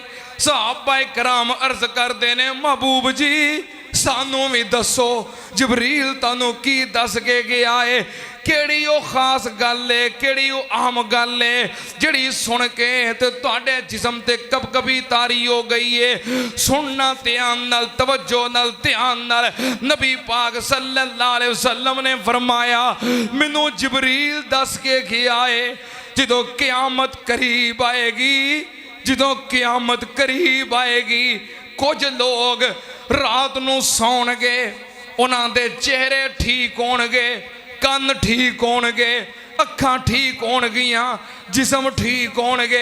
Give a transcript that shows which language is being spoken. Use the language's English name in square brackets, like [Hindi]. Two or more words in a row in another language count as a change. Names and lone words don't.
[Punjabi] صحابہ کرام عرض کرتے نے محبوب جی سانوں بھی دسو جبریل تانوں کی دس کے گیا ہے کیڑی او خاص گل ہے کیڑی او اہم گل ہے جیہڑی سن کے تے تہاڈے جسم تے کپکپی طاری ہو گئی ہے. سننا دھیان نال توجہ نال دھیان نال نبی پاک [Arabic] صلى الله عليه وسلم [Punjabi] نے فرمایا مینوں جبریل دس کے گیا ہے جدوں قیامت قریب آئے گی جدوں قیامت قریب آئے گی کجھ لوک رات نوں سونگے اوہناں دے چہرے ٹھیک ہونگے کن ٹھیک ہونگے اکھاں ٹھیک ہونگیاں جسم ٹھیک ہونگے.